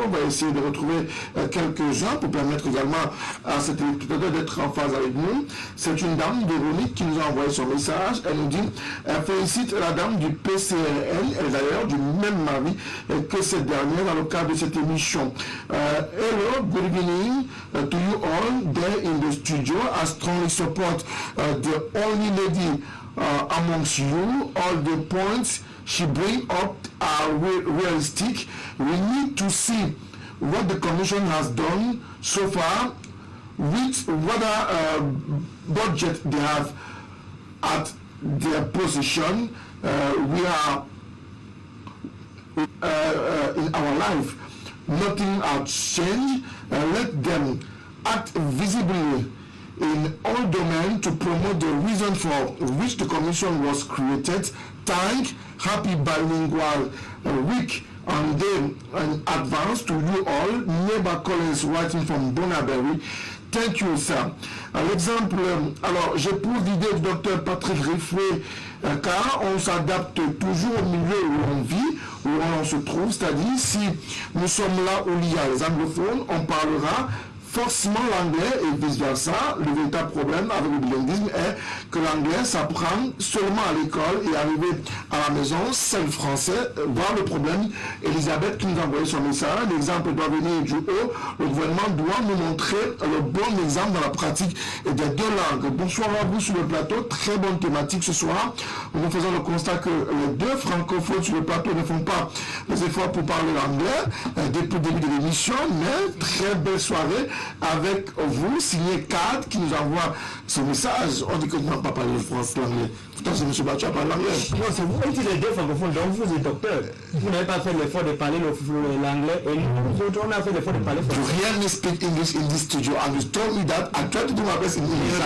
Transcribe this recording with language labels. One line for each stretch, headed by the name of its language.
French: On va essayer de retrouver quelques-uns pour permettre également à cet électeur d'être en phase avec nous. C'est une dame, Véronique, qui nous a envoyé son message. Elle nous dit, elle félicite la dame du PCRN, elle est d'ailleurs du même avis que cette dernière dans le cadre de cette émission.
English: Hello, good evening to you all there in the studio. I strongly support the only lady amongst you. All the points she brings up are realistic. We need to see what the Commission has done so far, with whether budget they have at their position. We are in our life, nothing has changed. Let them act visibly in all domains to promote the reason for which the Commission was created. Thank, happy bilingual week and then in advance to you all. Neighbor Collins writing from Bonaberry. Thank you, sir.
French: L'exemple, alors j'éprouve l'idée du docteur Patrick Riffoué, car on s'adapte toujours au milieu où on vit, où on se trouve, c'est-à-dire si nous sommes là où il y a les anglophones, on parlera forcément l'anglais et vice-versa. Le véritable problème avec le bilinguisme est que l'anglais s'apprend seulement à l'école et arrivé à la maison, c'est le français. Voir le problème, Elisabeth qui nous a envoyé son message, l'exemple doit venir du haut. Le gouvernement doit nous montrer le bon exemple dans la pratique des deux langues. Bonsoir à vous sur le plateau, très bonne thématique ce soir. Nous faisons le constat que les deux francophones sur le plateau ne font pas les efforts pour parler l'anglais depuis le début de l'émission, mais très belle soirée avec vous, signé Cad qui nous envoie ce message. On dit que nous n'avons pas parlé le français, l'anglais. Pourtant, c'est M. Battu à parler l'anglais. Non, c'est vous qui les deux francophones, donc vous êtes docteur. Vous n'avez pas fait l'effort de parler l'anglais et nous autres, on a fait l'effort de parler français.
English: You really speak English in this studio and you told me that I tried to do my best in English.